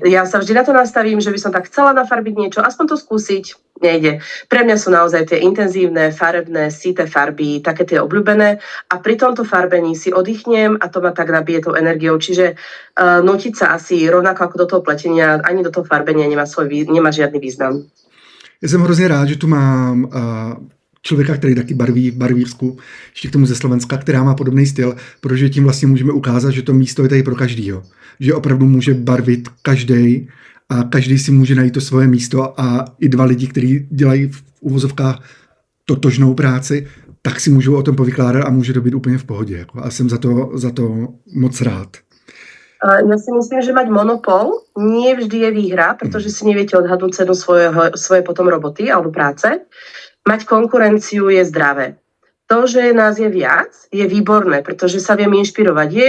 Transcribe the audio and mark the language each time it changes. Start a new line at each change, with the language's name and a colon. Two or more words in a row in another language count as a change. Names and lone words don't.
Slovak: Ja sa vždy na to nastavím, že by som tak chcela nafarbiť niečo, aspoň to skúsiť. Nejde. Pre mňa sú naozaj tie intenzívne, farebné, síte farby, také tie obľúbené a pri tomto farbení si oddychnem a to ma tak nabije tou energiou. Čiže nutiť sa asi rovnako ako do toho pletenia, ani do toho farbenia nemá žiadny význam.
Czech: Já jsem hrozně rád, že tu mám člověka, který taky barví v barvířsku, ještě k tomu ze Slovenska, která má podobný styl, protože tím vlastně můžeme ukázat, že to místo je tady pro každýho. Že opravdu může barvit každý a každý si může najít to svoje místo a i dva lidi, kteří dělají v uvozovkách totožnou práci, tak si můžou o tom povykládat a může to být úplně v pohodě. A jsem za to moc rád.
Slovak: Ja si myslím, že mať monopol nie vždy je výhra, pretože si neviete odhadnúť cenu svoje potom roboty alebo práce. Mať konkurenciu je zdravé. To, že nás je viac, je výborné, pretože sa viem inšpirovať.